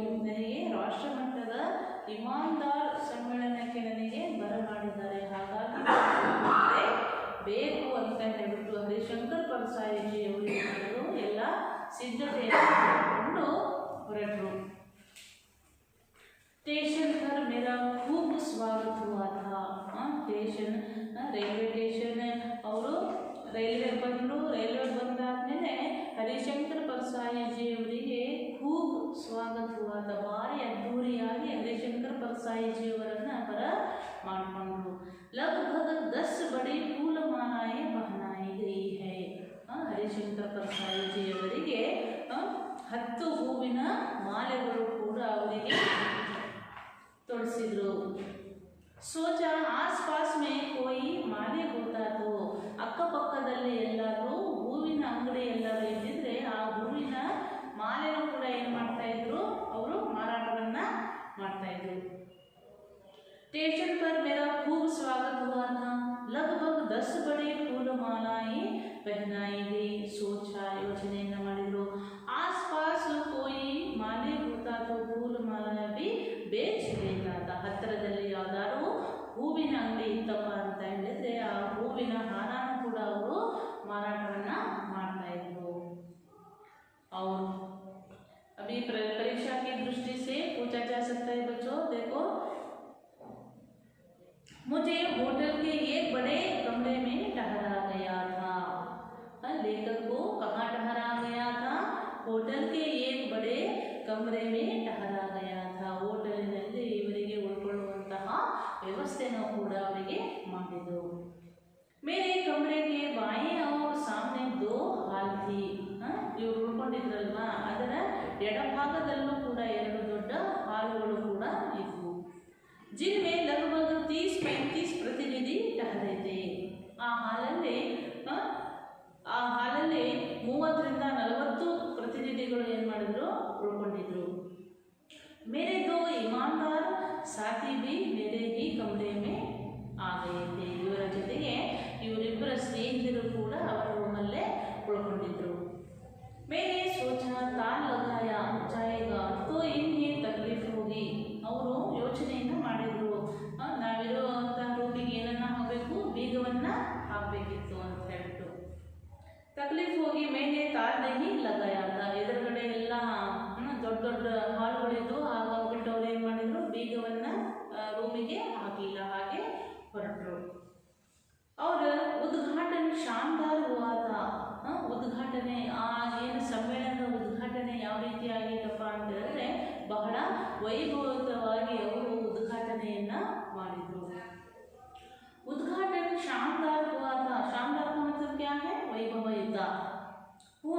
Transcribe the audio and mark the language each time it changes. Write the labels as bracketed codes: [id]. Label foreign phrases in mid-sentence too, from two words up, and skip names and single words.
[kn] ನನಗೆ ರಾಷ್ಟ್ರ ಮಟ್ಟದ ಇಮಾನ್ದಾರ್ ಸಮ್ಮೇಳನಕ್ಕೆ ನನಗೆ ಬರಮಾಡಿದ್ದಾರೆ, ಹಾಗಾಗಿ ಬೇಕು ಅಂತ ಹೇಳ್ಬಿಟ್ಟು ಹರಿಶಂಕರ್ परसाई जी ಅವರು ಎಲ್ಲ ಸಿದ್ಧತೆಯನ್ನು ಮಾಡಿಕೊಂಡು ಹೊರಟರು. [hi] स्टेशन पर मेरा खूब स्वागत हुआ था. [kn] स्टेशन ರೈಲ್ವೆ ಸ್ಟೇಷನ್ ಅವರು ರೈಲ್ವೆ ಬಂದರು. ರೈಲ್ವೆ ಬಂದಾದ್ಮೇಲೆ ಹರಿಶಂಕರ್ परसाई जी ಅವರಿಗೆ [hi] खूब स्वागत हुआ था. [kn] ಭಾರಿ ಅದ್ದೂರಿಯಾಗಿ ಹರಿಶಂಕರ್ परसाई जी ಅವರನ್ನು ಬರ ಮಾಡಿಕೊಂಡ್ರು. [hi] लगभग 10 बड़ी फूल मालाएं पहनाई गई है. [kn] ಹರಿಶಂಕರ್ परसाई जी ಅವರಿಗೆ 10 ಹೂವಿನ ಮಾಲೆಗಳು ಕೂಡ ಅವರಿಗೆ ತೊಡಿಸಿದ್ರು. [hi] सोचा आस पास में कोई माले होता तो [kn] ಅಕ್ಕಪಕ್ಕದಲ್ಲಿ ಎಲ್ಲರೂ ಹೂವಿನ ಅಂಗಡಿ ಎಲ್ಲರೂ ಇದ್ದಿದ್ರೆ ಆ ಹೂವಿನ ಮಾಲೆನೂ ಕೂಡ ಏನು ಮಾಡ್ತಾ ಇದ್ರು, ಅವರು ಮಾರಾಟವನ್ನ ಮಾಡ್ತಾ ಇದ್ರು. [hi] स्टेशन पर मेरा खूब स्वागत हुआ था. लगभग 10 बड़ी फूल मालाएं पहनाई गई. [kn] सोचा ಯೋಚನೆಯನ್ನು ಮಾಡಿದ್ರು. [hi] आस पास कोई माले होता तो फूल माला भी बेच लेता था. [kn] ಹತ್ತಿರದಲ್ಲಿ ಯಾವ್ದಾದ್ರು ಹೂವಿನ ಅಂಗಡಿ ಇತ್ತಪ್ಪ ಅಂತ ಹೇಳಿದ್ರೆ ಆ ಹೂವಿನ ಹಾರನೂ ಕೂಡ ಅವರು ಮಾರಾಟವನ್ನ ಮಾಡ್ತಾ ಇದ್ರು. [hi] और अभी परीक्षा की दृष्टि से पूछा जा सकता है बच्चों. देखो, मुझे होटल के एक बड़े कमरे में ठहरा गया था. लेखक को कहाँ ठहरा गया था? होटल के एक बड़े कमरे में ठहरा गया था. [kn] ಹೋಟೆಲಿನಲ್ಲಿ ಇವರಿಗೆ ಉಳ್ಕೊಳ್ಳುವಂತಹ ವ್ಯವಸ್ಥೆನೂ ಕೂಡ ಅವರಿಗೆ ಮಾಡಿದರು. [hi] मेरे कमरे के बाएं और सामने 2 हाल थी. [kn] ಇವರು ಉಳ್ಕೊಂಡಿದ್ರಲ್ವಾ, ಅದರ ಎಡಭಾಗದಲ್ಲೂ ಕೂಡ 2 ದೊಡ್ಡ ಹಾಲುಗಳು ಕೂಡ ಇದ್ವು. [hi] जिनमें लगभग 30-35 प्रतिनिधि ठहरे थे. [kn] ಆ ಹಾಲಲ್ಲಿ 30 ರಿಂದ 40 ಪ್ರತಿನಿಧಿಗಳು ಏನು ಮಾಡಿದ್ರು, ಉಳ್ಕೊಂಡಿದ್ರು. [hi] मेरे 2 ईमानदार साथी भी मेरे ही कमरे में आ गए थे. [kn] ಇವರ ಜೊತೆಗೆ ಇವರಿಬ್ಬರ ಸ್ನೇಹಿತರು ಕೂಡ ಅವರ ರೂಮಲ್ಲೇ ಉಳ್ಕೊಂಡಿದ್ರು. [hi] मैंने सोचा ताल लगाया जाएगा तो इन्हें तकलीफ होगी. [kn] ಅವರು ಯೋಚನೆಯನ್ನು ಮಾಡಿದ್ರು, ನಾವಿರುವಂಥ ರೂಮಿಗೆ ಏನನ್ನ ಹಾಕಬೇಕು, ಬೀಗವನ್ನ ಹಾಕಬೇಕಿತ್ತು ಅಂತ ಹೇಳ್ಬಿಟ್ಟು. [hi] तकलीफ होगी मैंने ताल नहीं लगाया था. [kn] ಎದುರುಗಡೆ ಎಲ್ಲ ದೊಡ್ಡ ದೊಡ್ಡ ಹಾಲುಗಳಿದ್ದು ಹಾಗಾಗ್ಬಿಟ್ಟು ಅವ್ರು ಏನು ಮಾಡಿದ್ರು, ಬೀಗವನ್ನ ರೂಮಿಗೆ ಹಾಕಲಿಲ್ಲ, ಹಾಗೆ ಹೊರಟರು. [hi] और उद्घाटन शानदार हुआ था. [kn] ಉದ್ಘಾಟನೆ, ಆ ಏನು ಸಮ್ಮೇಳನದ ಉದ್ಘಾಟನೆ ಯಾವ ರೀತಿಯಾಗಿತ್ತಪ್ಪ ಅಂತ ಹೇಳಿದ್ರೆ ಬಹಳ ವೈಭವವಾಗಿ ಅವರು ಉದ್ಘಾಟನೆಯನ್ನ ಮಾಡಿದ್ರು. [hi] उद्घाटन शानदार हुआ था. शानदार का मतलब क्या है? वैभवयुक्त हुआ.